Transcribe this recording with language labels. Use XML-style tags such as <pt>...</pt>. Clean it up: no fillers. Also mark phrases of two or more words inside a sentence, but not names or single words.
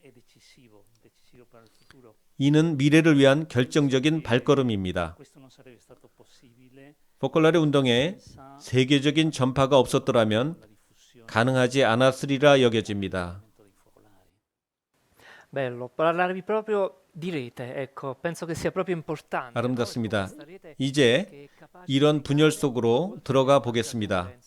<ko>이는 미래를 위한 결정적인 발걸음입니다. 포콜라레 운동에 세계적인 전파가 없었더라면 가능하지 않았으리라 여겨집니다.</ko> <it>Bello, parlarvi proprio di rete, ecco, penso che sia proprio importante.</it> <ko>아름답습니다. 이제 이런 분열 속으로 들어가 보겠습니다.</ko>